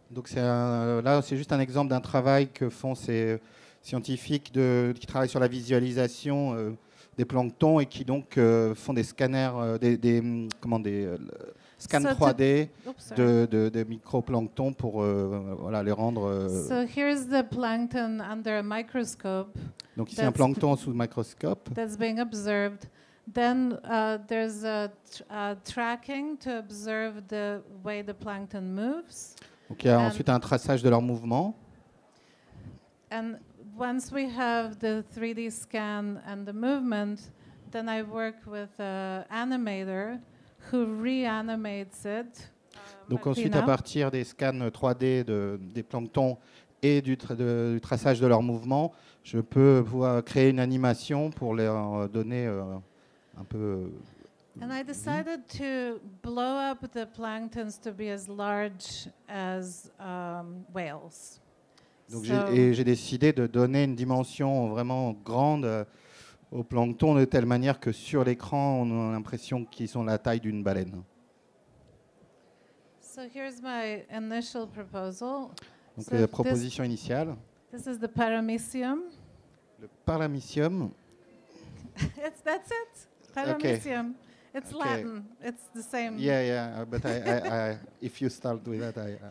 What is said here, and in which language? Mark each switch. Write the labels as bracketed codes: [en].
[fr] Donc là, c'est juste un exemple d'un travail que font ces scientifiques qui travaillent sur la visualisation des planctons et qui donc font des scanners, des scans 3D de microplanctons pour voilà, les rendre. [en] So here's the plankton under a microscope. [fr] Donc ici un plancton sous microscope. [en] That's being observed. Then there's a tracking to observe the way the plankton moves. [fr] Donc il y a ensuite un traçage de leur mouvement. [en] And once we have the 3D scan and the movement, then I work with an animator who reanimates it. [fr] Donc ensuite, à partir des scans 3D des planctons et du traçage de leur mouvement, je peux pouvoir créer une animation pour leur donner un peu... [en] And I decided to blow up the planktons to be as large as whales. [fr] Donc j'ai décidé de donner une dimension vraiment grande aux planctons de telle manière que sur l'écran, on a l'impression qu'ils sont la taille d'une baleine. [en] So here's my initial proposal. [fr] Donc [en] So [fr] la proposition initiale. [en] This is the paramecium. [fr] Le paramecium. [en] That's it. Paramecium. Okay. It's Okay. Latin. It's the same. Yeah, but if you start with that,